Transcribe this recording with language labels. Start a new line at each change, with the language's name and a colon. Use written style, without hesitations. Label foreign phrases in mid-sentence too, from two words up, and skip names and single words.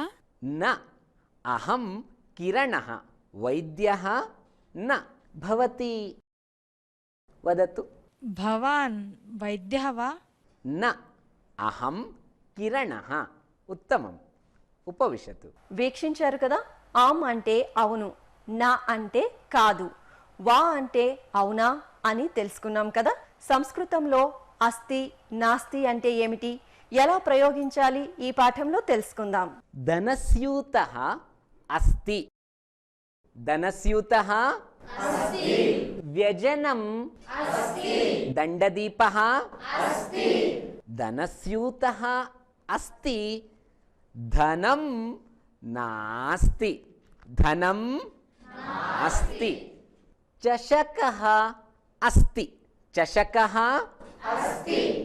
Sanskrit: न अहं किरणः वैद्यः न भवती वदतु भवान् वैद्यः वा न अहं किरणः उत्तमम् उपविशतु
Telugu: వీక్షించారు కదా, ఆమ్ అంటే అవును, నా అంటే కాదు, వా అంటే అవునా అని తెలుసుకున్నాం కదా. సంస్కృతంలో
Sanskrit: అస్తి, నాస్తి
Telugu: అంటే ఏమిటి, ఎలా ప్రయోగించాలి ఈ పాఠంలో తెలుసుకుందాం.
Sanskrit: धनस्यूतः अस्ति धनस्यूतः अस्ति व्यजनम् अस्ति दण्डदीपः अस्ति धनस्यूतः अस्ति धनं नास्ति धनं नास्ति चषकः अस्ति चषकः अस्ति